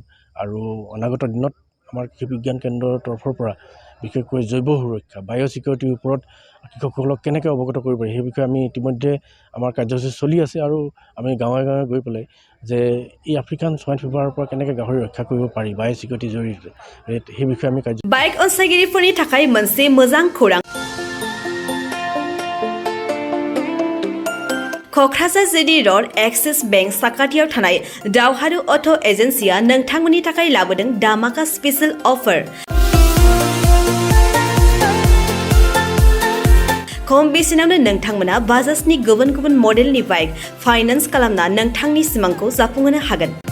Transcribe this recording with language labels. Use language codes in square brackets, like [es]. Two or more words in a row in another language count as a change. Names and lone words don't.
[as] আৰু অনাগত দিনত আমাৰ কৃষি বিজ্ঞান কেন্দ্ৰৰ তৰফৰ পৰা বিশেষকৈ জৈৱ সুৰক্ষা, [en] bio security [as] ওপৰত কৃষকসকলক কেনেকৈ অৱগত কৰিব পাৰি, সেই বিষয়ে আমি ইতিমধ্যে আমাৰ কাৰ্যসূচী চলি আছে। আৰু আমি গাঁৱে গাঁৱে গৈ পেলাই যে এই [en] African swine fever [as] পৰা কেনেকৈ গাহৰি ৰক্ষা কৰিব পাৰি [en] bio security [as] জৰিয়তে, সেই বিষয়ে আমি [brx] বাইক অনसायगिरिफोरनि थाखाय मोनसे मोजां खौरां। क'क्राझार जिडी र'ड एक्सिस बेंक साखाथियाव थानाय दावहारु अट' एजेन्सिया नोंथांमोननि थाखाय लाबोदों धामाका [en] special offer. [brx] खम बेसेनावनो नोंथांमोना बाजाजनि गुबुन गुबुन मडेलनि [en] bike finance [brx] खालामना नोंथांनि सिमांखौ जाफुंहोनो हागोन।